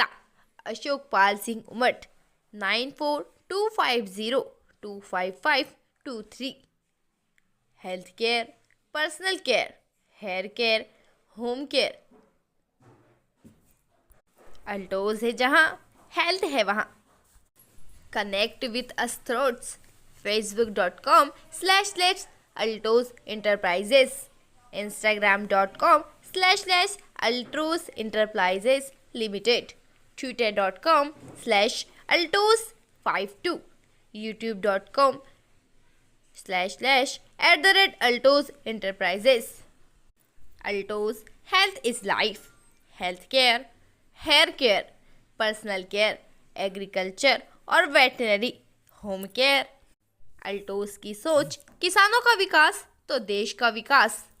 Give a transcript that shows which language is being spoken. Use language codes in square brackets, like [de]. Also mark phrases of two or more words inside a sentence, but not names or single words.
[hi] अशोक पाल सिंह उमट, 9425025523। [en] health care, personal care, hair care, home care. [hi] अल्टोज है जहाँ हेल्थ है वहाँ। [en] connect with us throughs, facebook.com/altos enterprises, instagram.com/altos enterprises limited, twitter.com/altos52, youtube.com/@altos enterprises। Altos health is life, health care, hair care, personal care, agriculture और veterinary, home care। [hi] अल्टोज की सोच, किसानों का विकास तो देश का विकास।